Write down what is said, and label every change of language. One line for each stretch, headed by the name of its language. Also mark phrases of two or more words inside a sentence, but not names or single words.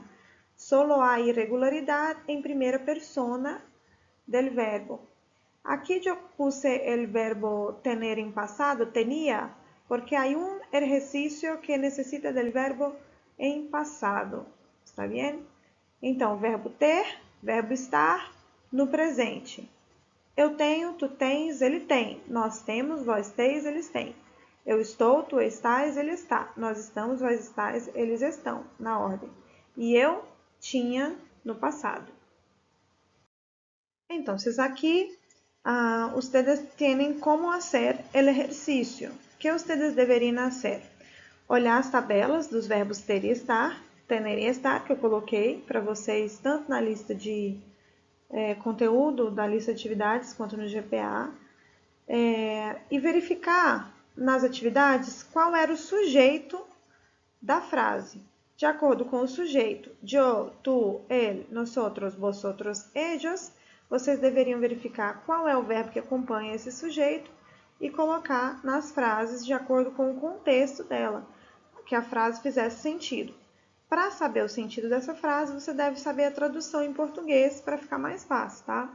Spanish: Solo hay irregularidad en primera persona del verbo. Aquí yo puse el verbo tener en pasado, tenía, porque hay un ejercicio que necesita del verbo en pasado. ¿Está bien?
Portuguese: Então, verbo ter, verbo estar no presente. Eu tenho, tu tens, ele tem. Nós temos, vós teis, eles têm. Eu estou, tu estás, ele está. Nós estamos, vós estáis, eles estão, na ordem. E eu tinha no passado. Então, aqui,
Spanish: ustedes tienen como hacer el ejercicio. Que ustedes deveriam hacer?
Portuguese: Olhar as tabelas dos verbos ter e estar, tener e estar, que eu coloquei para vocês tanto na lista de conteúdo da lista de atividades quanto no GPA, e verificar nas atividades qual era o sujeito da frase. De acordo com o sujeito, yo, tu, ele,
Spanish: nosotros, vosotros, ellos,
Portuguese: vocês deveriam verificar qual é o verbo que acompanha esse sujeito e colocar nas frases de acordo com o contexto dela, que a frase fizesse sentido. Para saber o sentido dessa frase, você deve saber a tradução em português para ficar mais fácil, tá?